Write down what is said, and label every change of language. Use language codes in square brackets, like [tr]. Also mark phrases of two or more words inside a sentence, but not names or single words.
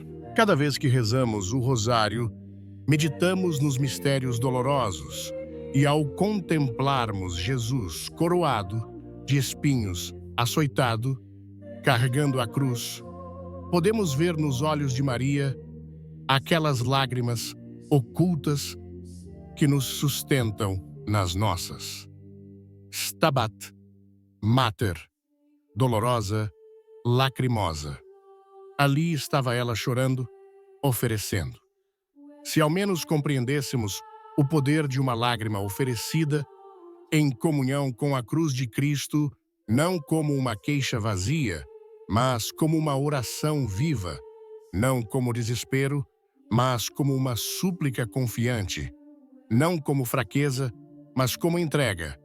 [pt] Cada vez que rezamos o rosário, meditamos nos mistérios dolorosos e, ao contemplarmos Jesus coroado de espinhos, açoitado, carregando a cruz, podemos ver nos olhos de Maria aquelas lágrimas ocultas que nos sustentam nas nossas. [la] Stabat Mater, dolorosa, lacrimosa. [pt] Ali estava ela chorando, oferecendo. Se ao menos compreendêssemos o poder de uma lágrima oferecida em comunhão com a cruz de Cristo, não como uma queixa vazia, mas como uma oração viva, não como desespero, mas como uma súplica confiante, não como fraqueza, mas como entrega.